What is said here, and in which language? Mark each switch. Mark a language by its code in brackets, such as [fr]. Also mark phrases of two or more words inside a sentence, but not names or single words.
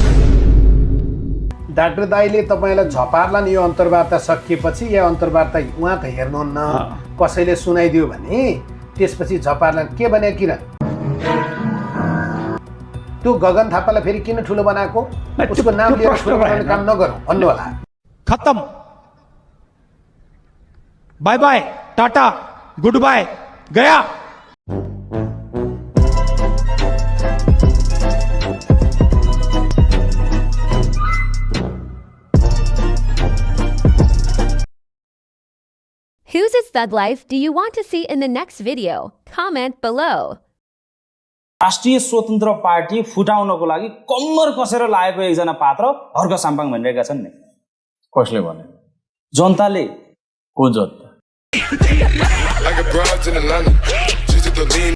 [ne] डाक्टर दाईले तपाईँलाई झपार्लान् यो अन्तर्वार्ता सकिएपछि, या अन्तर्वार्ता उहाँ त हेर्नुहुन्न, कसैले सुनाइदियो भने त्यसपछि झपार्लान् के भने किन? त्यो गगन थापालाई फेरि किन ठुलो बनाएको? उसको नाम लिएर ठुलो बनाउने काम नगरौँ भन्नु होला। [en] खत्म, bye bye, टाटा, good bye, गया। Whose is Thug Life do you want to see in the next video? Comment below. [ne] राष्ट्रिय स्वतन्त्र पार्टी फुटाउनको लागि कम्मर कसेर लागेको एकजना पात्र हर्क साम्पाङ भनिरहेका छन् नि। कसले भने? जनताले। को जनता?